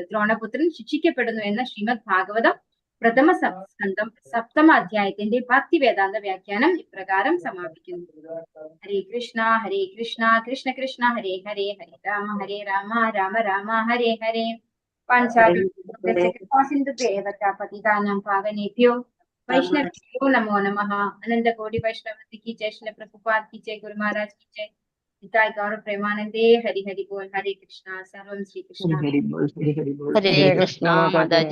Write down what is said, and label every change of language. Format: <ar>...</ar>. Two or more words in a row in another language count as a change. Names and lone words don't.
<ml>ദ്രോണപുത്രൻ ശിക്ഷിക്കപ്പെടുന്നു എന്ന ശ്രീമദ് ഭാഗവതം പ്രഥമ സ്കന്ധം 7ാം അധ്യായത്തിന്റെ ഭക്തി വേദാന്ത വ്യാഖ്യാനം ഇപ്രകാരം സമാപിക്കുന്നു.</ml> <sa>ഹരേ കൃഷ്ണ കൃഷ്ണ കൃഷ്ണ ഹരേ ഹരേ, ഹരേ രാമ രാമ രാമ ഹരേ ഹരേ. പതിതാനാം പാവനേഭ്യോ വൈഷ്ണവേഭ്യോ നമോ നമഃ. അനന്തകോടി വൈഷ്ണവ</sa> <hi>की जय, श्रील प्रभुपाद की जय, गुरु महाराज की जय, निताय गौर प्रेमानंदे. हरि हरि बोल. हरे कृष्णा. सर्वं श्री कृष्ण.</hi> <ml>ഹരേ കൃഷ്ണ. മാതാജി.</ml>